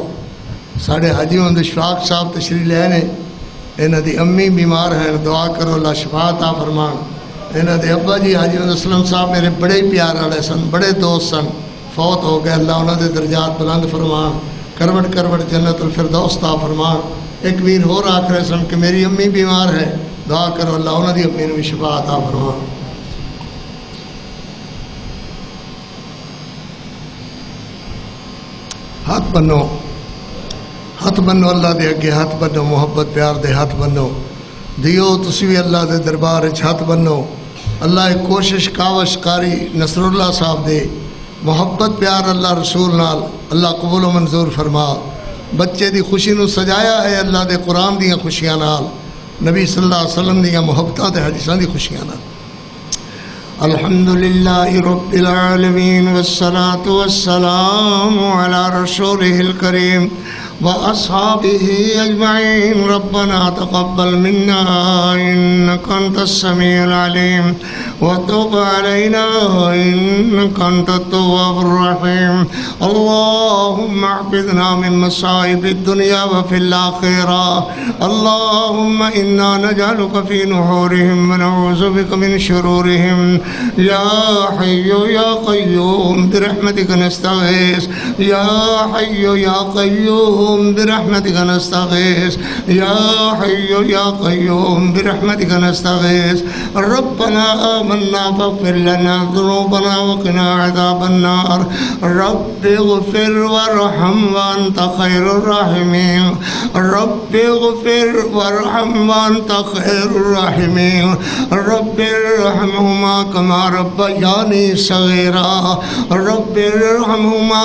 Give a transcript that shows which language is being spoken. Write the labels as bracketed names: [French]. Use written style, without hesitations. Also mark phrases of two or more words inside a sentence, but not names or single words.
[Punjabi] ساڑھے حاجی محمد اشفاق صاحب تشریف لے نے، انہاں دی امی بیمار ہیں، دعا کرو اللہ شفا عطا فرمان۔ انہاں دے ابا جی حاجی محمد اسلم صاحب میرے بڑے پیار والے سن، بڑے دوست سن، فوت ہو گئے، اللہ انہاں دے درجات بلند فرمان، کروٹ جنت الفردوس عطا فرمان۔ ایک ویر ہور آکھ رہے سن کہ میری امی بیمار ہے، دعا کرو اللہ انہاں دی امی نوں بھی شفا عطا فرمان۔ ہاتھ بنو اللہ دے اگے، ہاتھ بنو محبت پیار دے ہاتھ بنو دیو، تسی بھی اللہ دے دربار وچ ہاتھ بنو۔ اللہ کوشش کاوش کاری نصر اللہ صاحب دے محبت پیار اللہ رسول نال اللہ قبول و منظور فرما۔ بچے دی خوشی نو سجایا ہے اللہ دے قرآن دیاں خوشیاں نال، نبی [Arabic] صلی اللہ علیہ وسلم [Punjabi] دیاں محبتاں تے حدیثاں دی خوشیاں نال۔ [Arabic] الحمدللہ رب العالمین والصلاة والسلام علی رسولہ الکریم وأصحابه أجمعين۔ ربنا تقبل منا إنك أنت السميع العليم وتب علينا إنك أنت التواب الرحيم۔ اللهم احفظنا من مصائب الدنيا وفي الآخرة، اللهم إنا نجعلك في نحورهم ونعوذ بك من شرورهم، یا حی یا قیوم برحمتک نستغیث یا حی یا قیوم برحمتک نستغیث یا حی یا قیوم برحمتک نستغیث ربنا آمنا فاغفر لنا ذنوبنا وقنا عذاب النار رب اغفر وارحم وانت خیر الراحمین رب اغفر وارحم وانت خیر الراحمین رب ارحمهما كما ربياني صغيرا رب ارحمهما